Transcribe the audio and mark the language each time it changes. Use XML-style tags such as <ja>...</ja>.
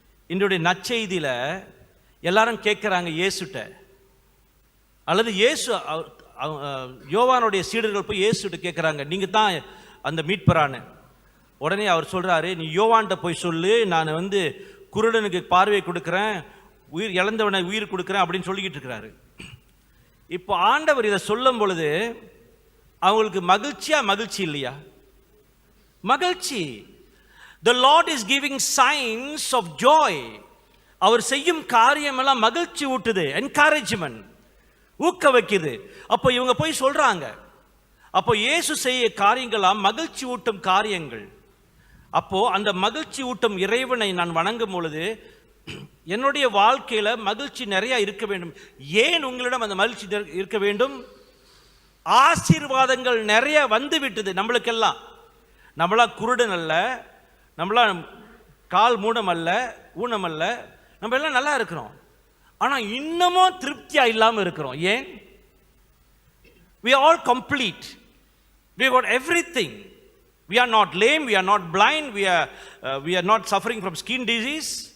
<ta>என்னுடைய நற்செய்தியில எல்லாரும் கேட்குறாங்க இயேசுட்ட, அல்லது இயேசு யோவானுடைய சீடர்கள் போய் இயேசுட்ட கேட்குறாங்க, நீங்க தான் அந்த மீட்பரான. உடனே அவர் சொல்றாரு, நீ யோவான்கிட்ட போய் சொல்லு, நான் வந்து குருடனுக்கு பார்வையை கொடுக்குறேன், உயிர் இழந்தவனை உயிர் கொடுக்குறேன் அப்படின்னு சொல்லிக்கிட்டு இருக்கிறாரு. இப்போ ஆண்டவர் இதை சொல்லும் பொழுது அவங்களுக்கு மகிழ்ச்சி இல்லையா? மகிழ்ச்சி.</ta> <en>The Lord is giving signs of joy.</en> <ta>அவர் செய்யும் காரியம் எல்லாம் மகிழ்ச்சி ஊட்டுது, என்கரேஜ்மெண்ட், ஊக்க வைக்குது. அப்போ இவங்க போய் சொல்றாங்க. அப்போ இயேசு செய்ய காரியங்களாம் மகிழ்ச்சி ஊட்டும் காரியங்கள். அப்போ அந்த மகிழ்ச்சி ஊட்டும் இறைவனை நான் வணங்கும் பொழுது என்னுடைய வாழ்க்கையில மகிழ்ச்சி நிறைய இருக்க வேண்டும். ஏன் உங்களிடம் அந்த மகிழ்ச்சி இருக்க வேண்டும்? ஆசீர்வாதங்கள் நிறைய வந்து விட்டது நம்மளுக்கெல்லாம். நம்மளா குருடன் அல்ல, நம்மளா கால் மூடம் அல்ல, ஊனம் அல்ல, நம்ம எல்லாம் நல்லா இருக்கிறோம். ஆனா இன்னமும் திருப்தியா இல்லாம இருக்கிறோம். ஏன்?</ta> <en>we are all complete, we got everything, we are not lame, we are not blind, we are not suffering from skin disease.</en>